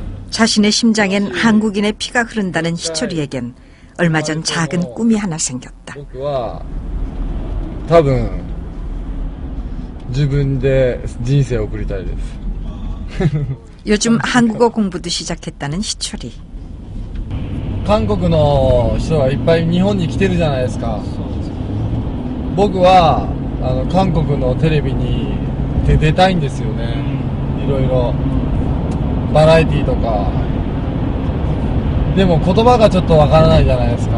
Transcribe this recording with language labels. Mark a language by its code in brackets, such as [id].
[ko] 자신의 심장엔 한국인의 피가 흐른다는 희철이에겐 얼마 전 작은 꿈이 하나 생겼다. [ja] 僕は多分自分で人生を送りたいです。 [ko] 요즘 한국어 공부도 시작했다는 희철이. [ja] 韓国の人がいっぱい日本に来てるじゃないですか。僕は韓国のテレビに出たいんですよね。いろいろバラエティとか。でも言葉がちょっとわからないじゃないですか。